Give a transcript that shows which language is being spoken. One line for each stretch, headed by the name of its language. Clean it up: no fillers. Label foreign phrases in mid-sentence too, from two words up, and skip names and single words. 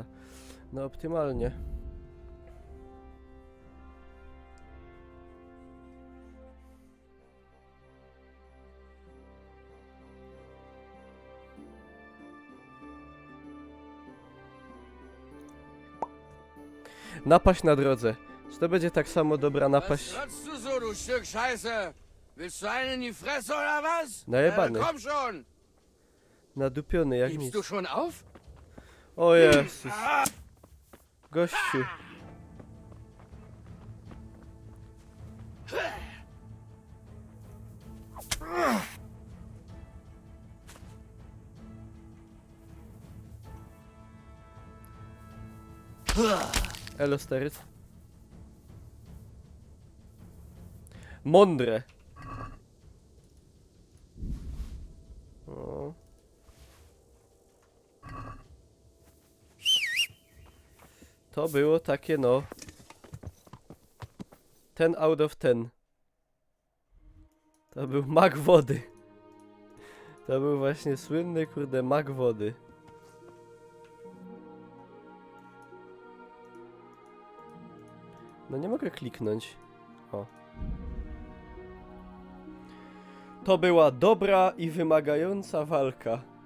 Polish: No optymalnie. Napaść na drodze. Czy to będzie tak samo dobra napaść?
German: Was du so, du Stück Scheiße? Willst du einen in die Fresse oder was?
Polish: Najebany.
German: Komm schon!
Polish: Nadupiony jak
German: Gibst
Polish: nic.
German: du schon auf?
Polish: O Jezus. Gościu. Elo, stary. Mądre. O. To było takie, no.
English: 10 out of 10.
Polish: To był mag wody. To był właśnie słynny, kurde, mag wody. No nie mogę kliknąć. O. To była dobra i wymagająca walka.